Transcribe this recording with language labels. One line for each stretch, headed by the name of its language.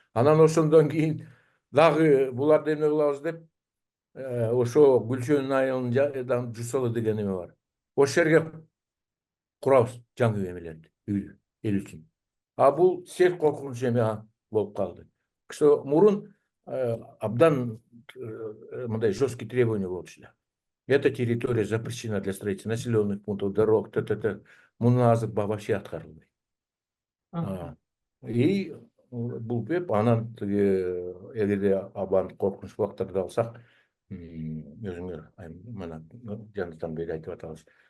Kyrgyz: Анан ошондон кийин дагы буларды эмне кылабыз деп ошо Гүлчөнүн айылынан Жусалы деген эме бар. Ошол жерге курабыз жаңы эмелерди, үйдү эл үчүн. Бул сел коркунуч эме болуп калды. Мурун абдан мындай
Russian: жесткий требования
Kyrgyz: болчу да.
Russian: Эта территория запрещена для строительства населенных пунктов, дорог,
Kyrgyz: муну азыр вообще аткарылбайт. И бул беп анан тиги эгерде абаны коркунуч булактарды алсак, өзүңөр мына жанатан бери айтып атабыз.